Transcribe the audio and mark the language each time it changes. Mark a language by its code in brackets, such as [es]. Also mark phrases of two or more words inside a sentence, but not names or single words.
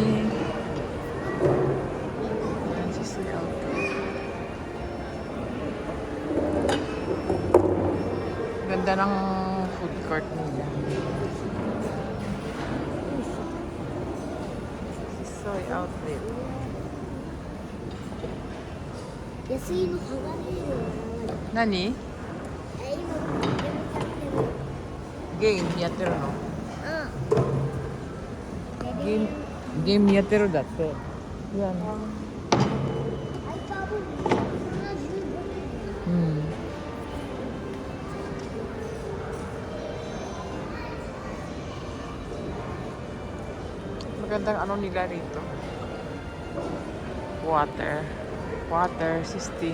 [tl] Yan, Sisui Outlet. Ganda ng food court nila. Sisui Outlet. [ja] 安いの剥がれるよ。何？ゲームやってるの？ゲームやってるだって。Yan. [tl] Magandang ano nila rito. [en] Water system.